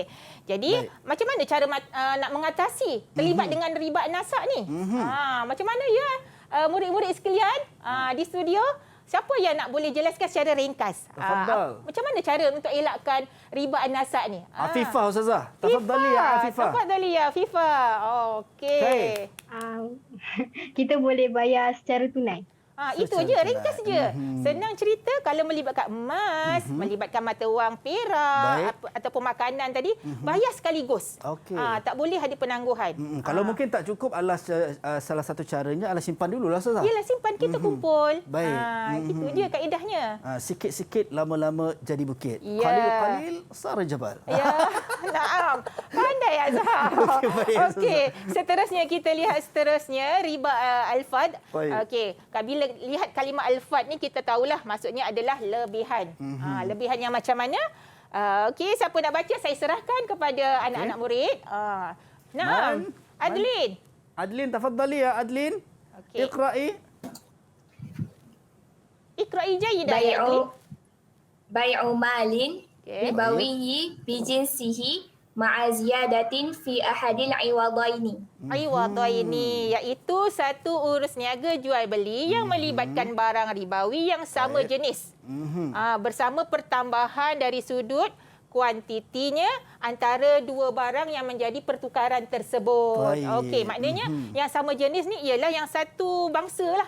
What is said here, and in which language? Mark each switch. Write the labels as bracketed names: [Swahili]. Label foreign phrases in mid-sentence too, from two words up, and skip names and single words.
[Malay] Jadi macam mana cara nak mengatasi terlibat dengan riba an-nasa' ni? Macam mana ya murid-murid sekalian di studio? Siapa yang nak boleh jelaskan secara ringkas? Macam mana cara untuk elakkan riba an-nasa' ni? Afifah Ustazah. [Arabic] تفضلي يا Afifah. Tafadhali ya Afifah. Okey. [Malay] Kita boleh bayar secara tunai. Itu je, ringkas je. Senang cerita, kalau melibatkan emas, melibatkan mata wang, perak ataupun makanan tadi, bayar sekaligus. Tak boleh ada penangguhan. Kalau mungkin tak cukup, salah satu caranya adalah simpan dulu lah Ustazah. Yelah, simpan, kita kumpul. Baik. Itu je kaedahnya. Sikit-sikit lama-lama jadi bukit. [Arabic] قليل قليل صار جبل. [Malay] Ya, naam. Pandai Azhar. Okey, seterusnya kita lihat riba al-fad. Okey, bila lihat kalimah al-fad ni kita tahulah maksudnya adalah lebihan. Lebihan yang macam mana? Okey, siapa nak baca saya serahkan kepada anak-anak murid. Naam. Adlin. [Arabic] Adlin, tafadhali ya Adlin. [Malay] Iqra'i. [Arabic] اقرئي جيدة يا Adlin. بيع مال ربوي بجنسه مع زيادة في أحد العوضين. [Malay] Iwadaini iaitu satu urus niaga jual beli yang melibatkan barang ribawi yang sama jenis. Bersama pertambahan dari sudut kuantitinya antara dua barang yang menjadi pertukaran tersebut. Okey, maknanya yang sama jenis ni ialah yang satu bangsa lah.